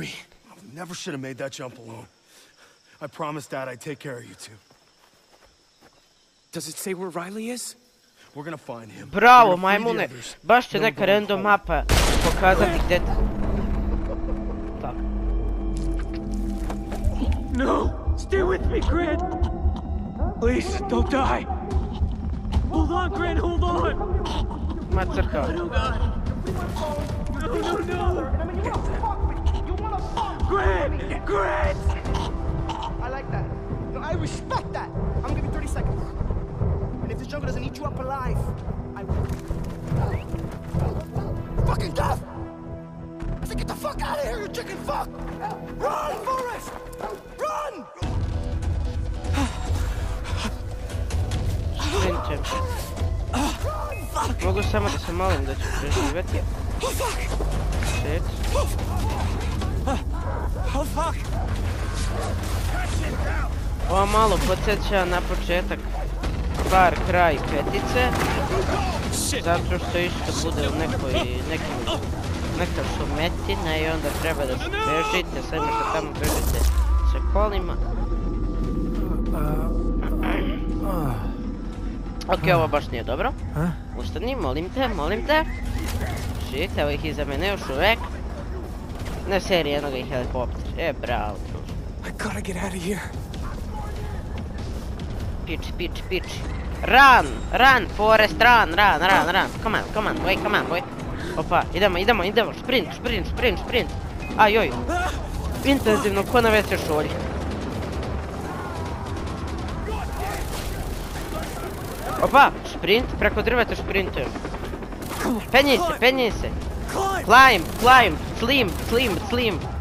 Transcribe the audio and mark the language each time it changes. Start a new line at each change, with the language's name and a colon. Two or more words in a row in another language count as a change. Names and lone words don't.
English: Never should have made that jump alone. I promised Dad I'd take care of you two. Does it say where Riley is? We're gonna find him.
Bosnian: Bravo, majmune. Baš će neka random mapa pokazati gdje ti. Tako.
English: No! Stay with me, Grant! Please, don't die! Hold on, Grant, hold on!
Bosnian: Ma crkava.
English: Oh, God. No! Grant! I like that. No, I respect that. I'm gonna give you 30 seconds. And if this jungle doesn't eat you up alive, I will. Fucking death! I said, get the fuck out of here, you chicken fuck! Run, Forrest! Run!
Bosnian: Sprintujem. Mogu samo da se molim da ću preživjeti.
English: Shit. Oh, fuck!
Bosnian: Ovo malo podsjeća na početak Far Cry 5-ice. Zato što isto bude u neka šumetina i onda treba da se bežite, sve što tamo bežite sa kolima. Ok, ovo baš nije dobro. Ustani, molim te. Shit, evo ih iza mene još uvek. Na seriji jednoga i helikopter. Bravo, druž.
English: I gotta get out of here. Pitch. Run, Forrest, run. Come on, boy.
Bosnian: Opa, idemo, sprint. Ajoj. Intenzivno, ko na veće šolji. Opa, sprint, preko drveta sprintujem. Penji se.
English: Climb, slim.